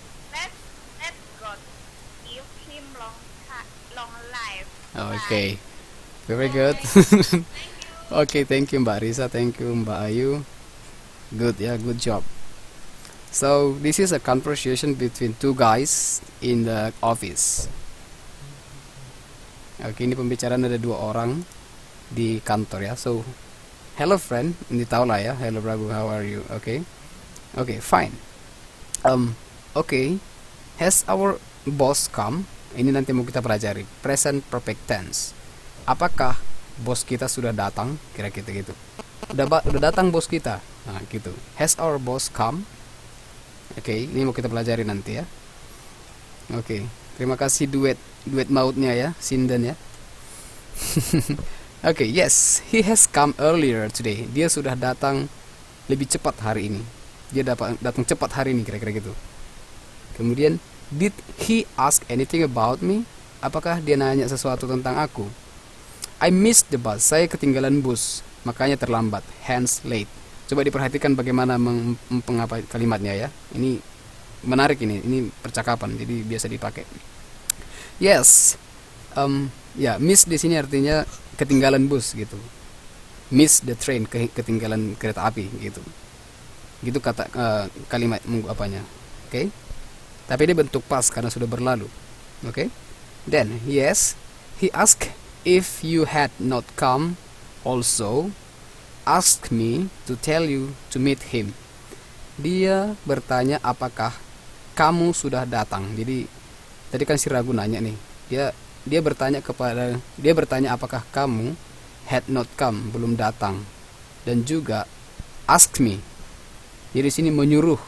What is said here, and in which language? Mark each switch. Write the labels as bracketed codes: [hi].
[en] Let God give him long life. Okay, very good. Thank you. Okay, thank you Mbak Risa, thank you Mbak Ayu. Good, yeah, good job. So this is a conversation between two guys in the office. [id] Oke, ini pembicaraan ada dua orang di kantor ya. [en] So, hello friend, [id] ini tahu lah ya. [en] Hello Prabu, how are you? Okay, okay, fine. Okay, has our boss come? [id] Ini nanti mau kita pelajari. Present perfect tense. Apakah bos kita sudah datang? Kira-kira gitu. Udah datang bos kita. Nah, gitu. [en] Has our boss come? Oke, [id] ini mau kita pelajari nanti ya. Oke, terima kasih duet mautnya ya, Sinden ya. [en] Oke, yes, he has come earlier today. [id] Dia sudah datang lebih cepat hari ini. Dia datang cepat hari ini, kira-kira gitu. [en] Kemudian, did he ask anything about me? [id] Apakah dia nanya sesuatu tentang aku? [en] I missed the bus. [id] Saya ketinggalan bus, makanya terlambat. [en] Hence late. [id] Coba diperhatikan bagaimana mengapa kalimatnya ya. Ini menarik ini. Ini percakapan, jadi biasa dipakai. Yes. Ya, miss di sini artinya ketinggalan bus gitu. [en] Miss the train, [id] ketinggalan kereta api gitu. Gitu kata kalimat apanya. Oke. Tapi dia bentuk past karena sudah berlalu. Oke. [en] Then, yes, he asked if you had not come also asked me to tell you to meet him. [id] Dia bertanya apakah kamu sudah datang. Jadi tadi kan si Ragu nanya nih. Dia bertanya apakah kamu [en] had not come, [id] belum datang. Dan juga ask me. Jadi sini menyuruh.